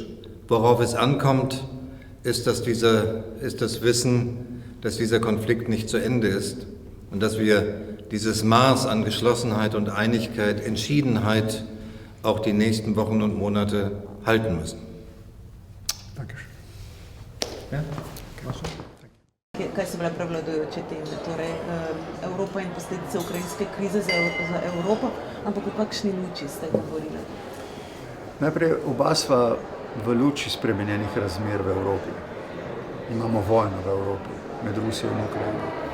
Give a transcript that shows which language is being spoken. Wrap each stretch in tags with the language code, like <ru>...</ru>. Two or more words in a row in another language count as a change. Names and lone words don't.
<de>Worauf es ankommt, ist das Wissen, dass dieser Konflikt nicht zu Ende ist und dass wir dieses Maß an Geschlossenheit und Einigkeit, Entschiedenheit auch die nächsten Wochen und Monate halten müssen. Dankeschön. Ja?</de> <sl>Kaj so bile prevladujoče teme? Torej, Evropa in posledice ukrajinske krize za Evropo, ampak v kakšni luči ste govorili? Najprej oba sva v luči spremenjenih razmer v Evropi. Imamo vojno v Evropi med Rusijo in Ukrajino.</sl>